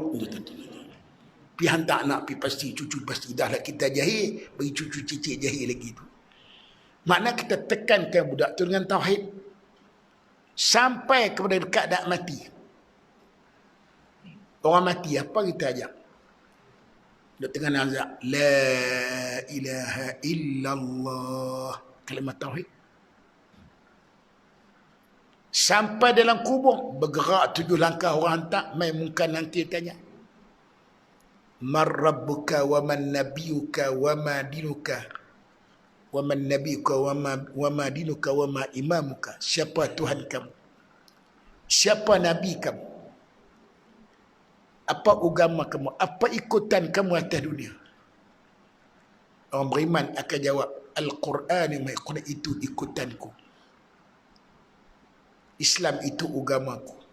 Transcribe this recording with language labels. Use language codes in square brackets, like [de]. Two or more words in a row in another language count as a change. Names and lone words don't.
[ms] Pi hantar anak, pi pasti cucu pasti dah lah kita jahil, bagi cucu cicit jahil lagi tu. Makna kita tekankan budak tu dengan tauhid sampai kepada dekat dak mati. Orang mati apa kita ajak? Duk tengah nazak, [ar] لا إله إلا الله, [ms] kalimat tauhid. Sampai dalam kubur, bergerak 7 langkah orang hantar, mai mungkin nanti tanya, [ar] من ربك ومن نبيك وما دينك، ومن نبيك وما دينك وما إمامك. [ms] Siapa Tuhan kamu? Siapa nabi kamu? Apa agama kamu? Apa ikutan kamu atas dunia? Orang beriman akan jawab, Al-Quran itu ikutanku. Islam itu agamaku.